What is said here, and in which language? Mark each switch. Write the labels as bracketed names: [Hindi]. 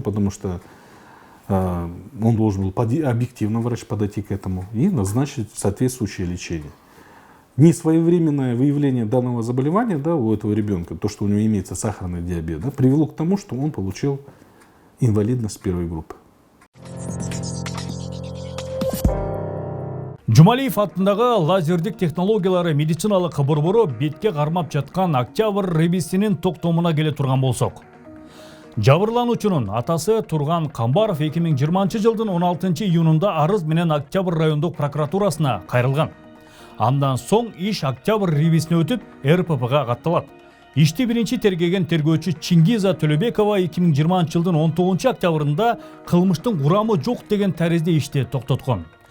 [Russian] Потому что он должен был объективно, врач, подойти к этому и назначить соответствующее лечение. Несвоевременное выявление данного заболевания, да, у этого ребенка, то, что у него имеется сахарный диабет, да, привело к тому, что он получил инвалидность 1 группы. [Kyrgyz] Жумалиев атындағы лазердик технологиялары медициналық борбору бетке қармап жатқан Октябрь ребисинин токтомуна келе турган болсок. Жабырлануучунун атасы Турган Камбаров 2020 жылдын 16 июнунда арыз менен Октябрь райондук прокуратурасына кайрылган. Андан соң иш Октябрь ребисине өтүп РППга катталат. Ишти биринчи тергеген тергөөчү Чингиза Төлөбекова 2020 жылдын 19 октябрында кылмыштын курамы жок деген таризде ишти токтоткон.